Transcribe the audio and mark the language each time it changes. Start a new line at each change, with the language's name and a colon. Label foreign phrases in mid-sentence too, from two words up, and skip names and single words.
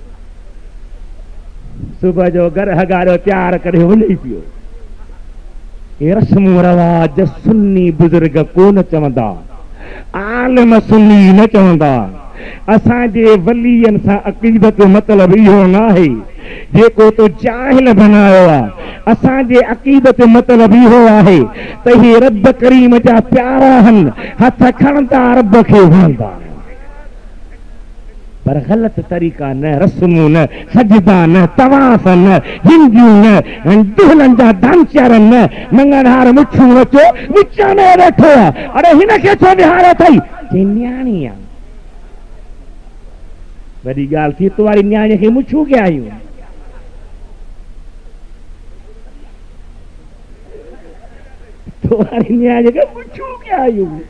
Sindhi: सुबुह जो घर हगारियो तयारु करे वञे पियो हे रस्म रवाज सुन्नी बुज़ुर्ग कोन चवंदा आलिम सुन्नी न चवंदा असांजे वलीअनि सां अक़ीदत जो मतिलबु इहो न आहे जेको तो जाहिल बनायो आहे असांजे अक़ीदत जो मतिलबु इहो आहे त हे रब करीम जा प्यारा आहिनि हथ खणंदा रब खे वणंदा पर ग़लत तरीक़ा न रस्मूं न सजदा न तवाफ़ न हिंदियूं न दुल्हन जा दानचार न मंगनहार मुठूं अचो विच में वेठो आहे अरे हिन खे छो विहारियो अथई चई न्याणी आहे वॾी ॻाल्हि थी तो वारी न्याणीअ खे मुछूं कया आहियूं तो वारी न्याणीअ खे मुछूं कया आहियूं